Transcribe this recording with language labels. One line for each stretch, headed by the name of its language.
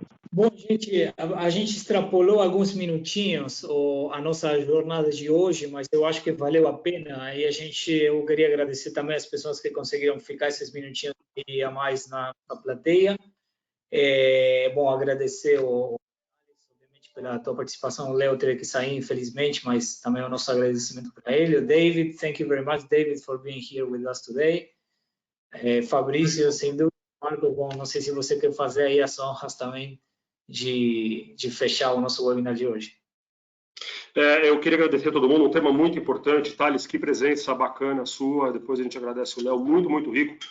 Portuguese: Bom, gente, a gente extrapolou alguns minutinhos a nossa jornada de hoje, mas eu acho que valeu a pena. E eu queria agradecer também as pessoas que conseguiram ficar esses minutinhos e a mais na plateia. Bom, agradecer obviamente, pela tua participação. O Léo teve que sair, infelizmente, mas também o nosso agradecimento para ele.
English: O David, thank you very much, David, for being here with us today.
Portuguese: Fabrício, sem dúvida, Marco, bom, não sei se você quer fazer aí as honras também de fechar o nosso webinar de hoje. Eu queria agradecer a todo mundo, um tema muito importante, Thales, que presença bacana sua, depois a gente agradece o Léo, muito, muito rico.